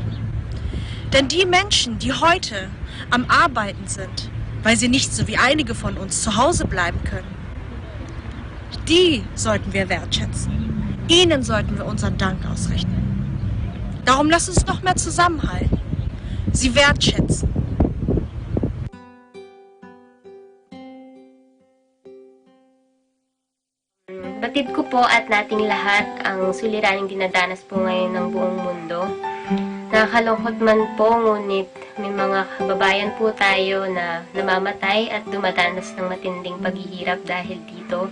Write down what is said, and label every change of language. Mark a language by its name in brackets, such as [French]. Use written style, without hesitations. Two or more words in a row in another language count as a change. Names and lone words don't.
[German] Denn die Menschen, die heute am Arbeiten sind, weil sie nicht so wie einige von uns zu Hause bleiben können, die sollten wir wertschätzen. Ihnen sollten wir unseren Dank ausrichten. Darum lasst uns noch mehr zusammenhalten, sie wertschätzen. [Filipino] Batid ko po at nating lahat ang suliraning dinadanas po ngayon ng buong mundo. Nakakalungkot man po, ngunit may mga kababayan po tayo na namamatay at dumadanas ng matinding paghihirap dahil dito.